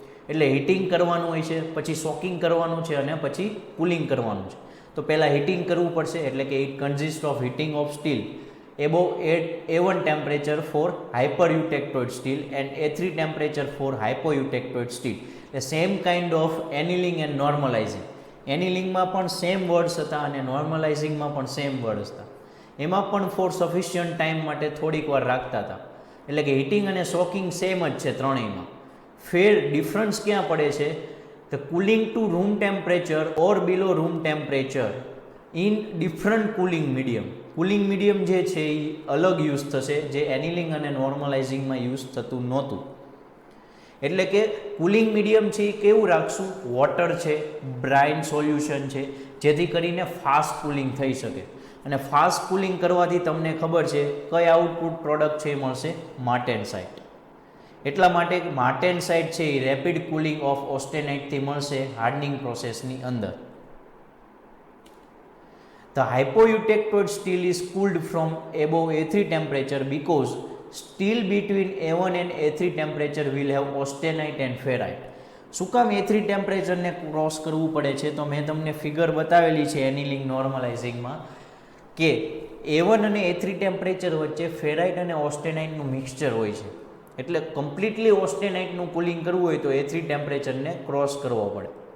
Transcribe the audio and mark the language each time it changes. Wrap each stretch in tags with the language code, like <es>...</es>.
<gu>એટલે હીટિંગ કરવાનું હોય છે, પછી સોકિંગ કરવાનું છે અને પછી કુલિંગ કરવાનું છે. તો પહેલાં હીટિંગ કરવું પડશે, એટલે કે</gu> <en>It consist of heating of steel above A1 temperature for hypereutectoid steel and A3 temperature for hypoeutectoid steel. The same kind of annealing and normalizing.</en> <gu>એનિલિંગમાં પણ સેમ વર્ડ્સ હતા અને નોર્મલાઇઝિંગમાં પણ સેમ વર્ડ્સ હતા. એમાં પણ ફોર સફિશિયન્ટ ટાઈમ માટે થોડીક વાર રાખતા હતા. એટલે કે હીટિંગ અને સોકિંગ સેમ જ છે ત્રણેયમાં. ડિફરન્સ ક્યાં પડે છે?</gu> <en>The cooling to room temperature or below room temperature in different cooling medium.</en> <gu>Cooling medium જે છે એ અલગ યુઝ થશે, જે એનિલિંગ અને નોર્મલાઇઝિંગમાં યુઝ થતું નહોતું. એટલે કે કુલિંગ મીડિયમ છે એ કેવું રાખશું? વોટર છે, બ્રાઇન સોલ્યુશન છે, જેથી કરીને ફાસ્ટ કુલિંગ થઈ શકે. અને ફાસ્ટ કુલિંગ કરવાથી તમને ખબર છે કઈ આઉટપુટ પ્રોડક્ટ છે એ મળશે? માર્ટેનસાઇટ. એટલા માટે માર્ટેનસાઇટ છે એ રેપિડ કુલિંગ ઓફ ઓસ્ટેનાઇટથી મળશે હાર્ડનિંગ પ્રોસેસની અંદર.</gu> <en>The hypoeutectoid steel is cooled from above A3 temperature because steel between A1 and A3 temperature will have austenite and ferrite.</en> <gu>શું કામ A3 ટેમ્પરેચરને ક્રોસ કરવું પડે છે? તો મેં તમને ફિગર બતાવેલી છે એનિલિંગ નોર્મલાઇઝિંગમાં કે A1 અને A3 ટેમ્પરેચર વચ્ચે ફેરાઇટ અને ઓસ્ટેનાઇટનું મિક્સચર હોય છે. એટલે કમ્પ્લીટલી ઓસ્ટેનાઇટનું કુલિંગ કરવું હોય તો A3 ટેમ્પરેચરને ક્રોસ કરવો પડે.</gu>